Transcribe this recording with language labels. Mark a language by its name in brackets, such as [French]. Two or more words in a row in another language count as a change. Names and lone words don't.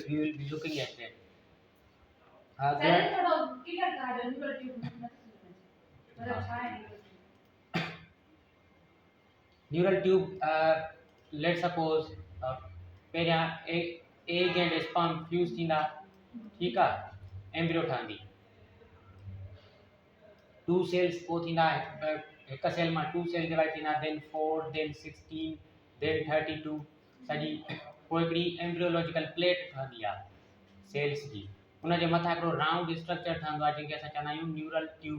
[English] We will be looking at that. Neural tube, let's suppose [Sindhi] पहिरियां [English] egg and sperm fuse [Sindhi] थींदा, ठीक आहे, एम्ब्रियो ठहंदी, 2 cells पोइ थींदा, हिक सेल मां 2 [English] cell divide [Sindhi] थींदा, [English] then 4 then 16 then 32 [Sindhi] सॼी पोइ हिकिड़ी [English] embryological plate [Sindhi] ठहंदी आहे सेल्स जी, उन जे मथां हिकिड़ो [English] round structure [Sindhi] ठहंदो आहे जंहिंखे असां चवंदा आहियूं [English] neural tube.